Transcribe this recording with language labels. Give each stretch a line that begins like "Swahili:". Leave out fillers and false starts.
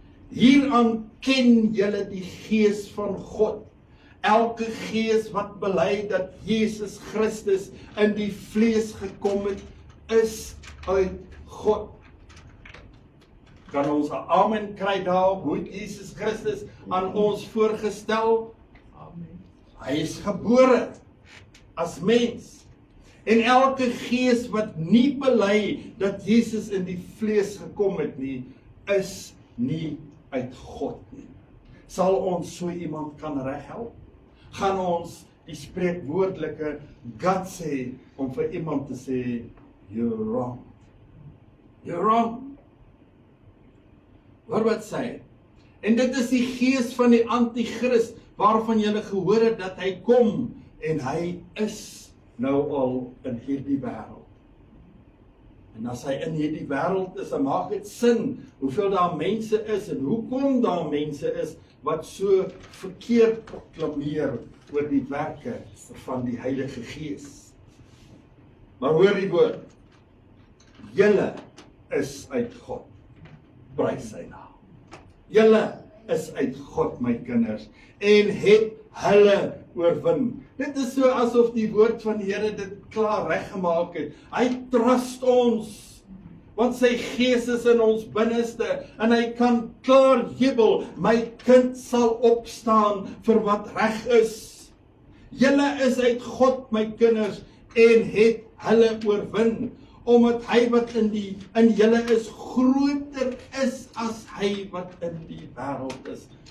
Afrikaans: Hieraan ken julle die gees van God. Elke gees wat bely dat Jesus Christus in die vlees gekom het, is uit God. Kan ons 'n amen kry daarop? Hoe het Jesus Christus aan ons voorgestel? Amen. Hy is gebore as mens. En elke gees wat nie bely dat Jesus in die vlees gekom het nie, is nie uit God nie. Sal ons so iemand kan reghelp? Gaan ons die spreekwoordelike guts hê om vir iemand te sê,
English: you're wrong. You're wrong.
Afrikaans: Hoor wat sê hy? En dit is die gees van die antichrist, waarvan julle gehoor het dat hy kom, en hy is nou al in hierdie wêreld. En as hy in hierdie wêreld is, dan maak dit sin hoeveel daar mense is en hoekom daar mense is wat so verkeerd proklameer oor die werke van die Heilige Gees. Maar hoor die woord, julle is uit God. Prys sy naam. Julle is uit God, my kinders, en het hulle oorwin. Dit is so asof die woord van die Here dit klaar reggemaak het. Hy trust ons, want sy gees is in ons binneste, en hy kan klaar jubel, my kind sal opstaan vir wat reg is. Julle is uit God, my kinders, en het hulle oorwin, omdat hy wat in julle is, groter is as hy wat in die wêreld is.